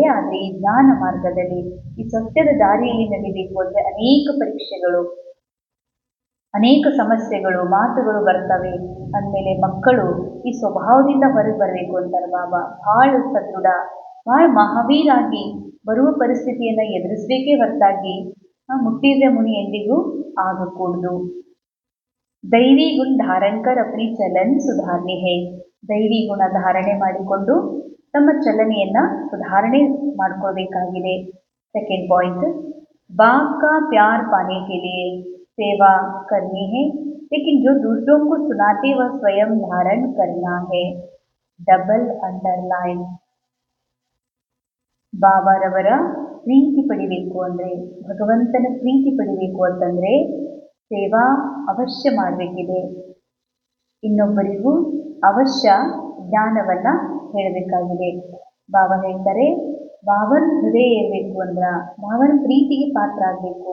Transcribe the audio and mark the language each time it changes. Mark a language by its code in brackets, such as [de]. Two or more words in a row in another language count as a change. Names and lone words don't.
[kn] ಆದರೆ ಈ ಜ್ಞಾನ ಮಾರ್ಗದಲ್ಲಿ, ಈ ಸತ್ಯದ ದಾರಿಯಲ್ಲಿ ನಡಿಬೇಕು ಅಂದರೆ ಅನೇಕ ಪರೀಕ್ಷೆಗಳು, ಅನೇಕ ಸಮಸ್ಯೆಗಳು, ಮಾತುಗಳು ಬರ್ತವೆ. ಅಂದಮೇಲೆ ಮಕ್ಕಳು ಈ ಸ್ವಭಾವದಿಂದ ಹೊರಗೆ ಬರಬೇಕು ಅಂತಾರೆ ಬಾಬಾ. ಭಾಳ ಸದೃಢ, ಭಾಳ ಮಹಾವೀರಾಗಿ ಬರುವ ಪರಿಸ್ಥಿತಿಯನ್ನು ಎದುರಿಸಬೇಕೇ ಹೊರತಾಗಿ ಮುಟ್ಟಿದ್ರೆ ಮುನಿ ಎಂದಿಗೂ ಆಗಕೂಡದು. [hi] दैवी गुण धारण कर अपनी चलन सुधारनी है. [kn] ದೈವಿ ಗುಣ ಧಾರಣೆ ಮಾಡಿಕೊಂಡು ತಮ್ಮ ಚಲನೆಯನ್ನ ಸುಧಾರಣೆ ಮಾಡ್ಕೋಬೇಕಾಗಿದೆ. [en] second point, [hi] बाप का प्यार पाने के लिए सेवा करनी है, लेकिन जो दूसरों को सुनाते वह स्वयं धारण करना है. [en] double underline. [kn] ಬಾಬಾರವರ ಪ್ರೀತಿ ಪಡಿಬೇಕು ಅಂದರೆ, ಭಗವಂತನ ಪ್ರೀತಿ ಪಡಿಬೇಕು ಅಂತಂದ್ರೆ ಸೇವಾ ಅವಶ್ಯ ಮಾಡಬೇಕಿದೆ. ಇನ್ನೊಬ್ಬರಿಗೂ ಅವಶ್ಯ ಜ್ಞಾನವನ್ನ ಹೇಳಬೇಕಾಗಿದೆ. ಬಾಬಾ ಹೇಳ್ತಾರೆ, ಬಾಬನ ಹೃದಯ ಇರಬೇಕು ಅಂದ್ರ, ಬಾಬನ ಪ್ರೀತಿಗೆ ಪಾತ್ರ ಆಗಬೇಕು.